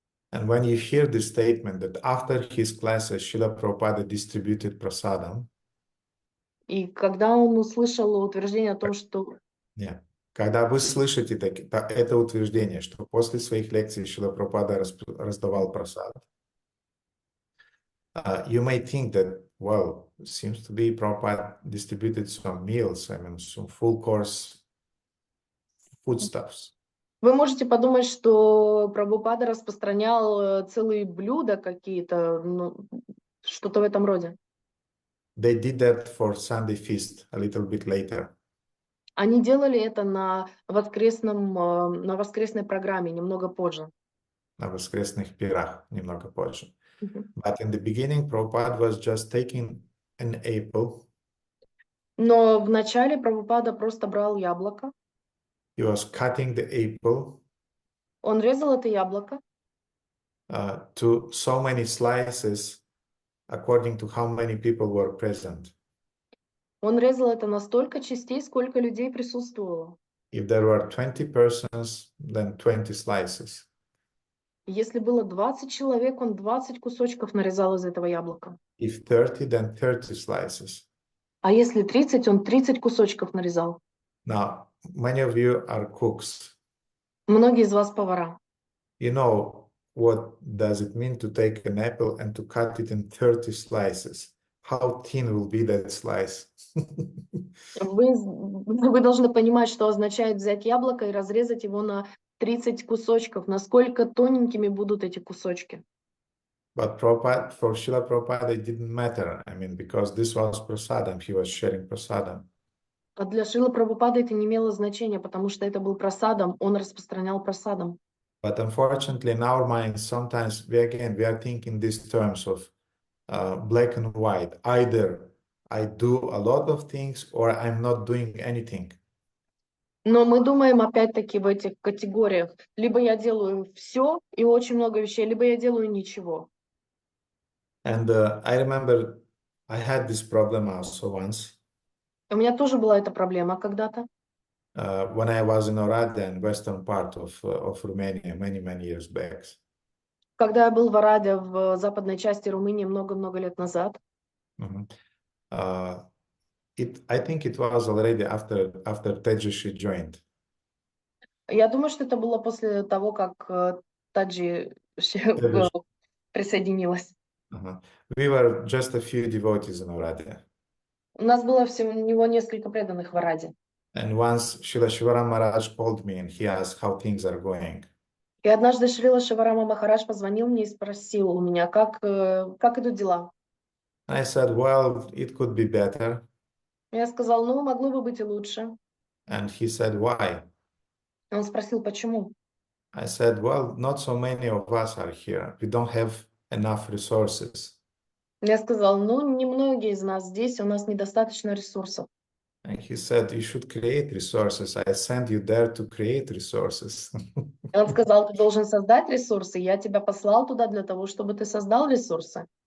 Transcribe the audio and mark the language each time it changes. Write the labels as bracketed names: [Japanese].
[English] And when you hear the statement that after his classes, Srila Prabhupada distributed prasadam, [Russian] И когда он услышал утверждение о том, что... Когда вы слышите это утверждение, что после своих лекций Шрила Прабхупада раздавал прасад, [English] you may think that, well, it seems to be Prabhupada distributed some meals, I mean, some full course foodstuffs. [Russian] Вы можете подумать, что Прабхупада распространял целые блюда какие-то, Что-то в этом роде. [English] They did that for Sunday feast a little bit later. [Russian] Они делали это на воскресной программе немного позже. На воскресных пирах немного позже. Мгм. [English] But in the beginning, Prabhupada was just taking an apple. [Russian] Но вначале Прабхупада просто брал яблоко, [English] He was cutting the apple [Russian] он резал это яблоко [English] to so many slices according to how many people were present. [Russian] Он резал это на столько частей, сколько людей присутствовало. [English] If there were 20 persons, then 20 slices. [Russian] Если было 20 человек, он 20 кусочков нарезал из этого яблока. [English] If 30, then 30 slices. [Russian] А если 30, он 30 кусочков нарезал. [English] Now, many of you are cooks. [Russian] Многие из вас повара. [English] You know what does it mean to take an apple and to cut it in 30 slices? How thin will be that slice? [Russian] Вы должны понимать, что означает взять яблоко и разрезать его на 30 кусочков. Насколько тоненькими будут эти кусочки. [English] But Prabhupada, for Srila Prabhupada, it didn't matter. I mean, because this was prasadam, he was sharing prasadam. [Russian] А для Шрилы Прабхупады это не имело значения, потому что это был прасадом, он распространял прасадом. [English] But unfortunately, in our minds, sometimes we are thinking these terms of black and white. Either I do a lot of things or I'm not doing anything. [Russian] Но мы думаем опять-таки в этих категориях. Либо я делаю все и очень много вещей, либо я делаю ничего. [English] And I remember I had this problem also once. [Russian] У меня тоже была эта проблема когда-то. [English] When I was in Oradea, in western part of Romania, many years back. [Russian] Когда я был в Араде, в западной части Румынии много-много лет назад. [English] I think it was already after Tejashi joined. [Russian] Я думаю, что это было после того, как Таджи присоединилась. [English] We were just a few devotees in Oradea. [Russian] У нас было всего несколько преданных в Араде. [English] And once Srila Shivaram Maharaj called me and he asked how things are going. [Russian] И однажды Шрила Шиварама Махарадж позвонил мне и спросил у меня, как идут дела. [English] I said, well, it could be better. [Russian] Я сказал, ну, могло бы быть и лучше. [English] And he said, why? [Russian] Он спросил, почему? [English] I said, well, not so many of us are here. We don't have enough resources. [Russian] Я сказал, ну, немногие из нас здесь, у нас недостаточно ресурсов. [English] And he said, you should create resources. I sent you there to create resources. [Russian] Он сказал, ты должен создать ресурсы. Я тебя послал туда для того, чтобы ты создал ресурсы.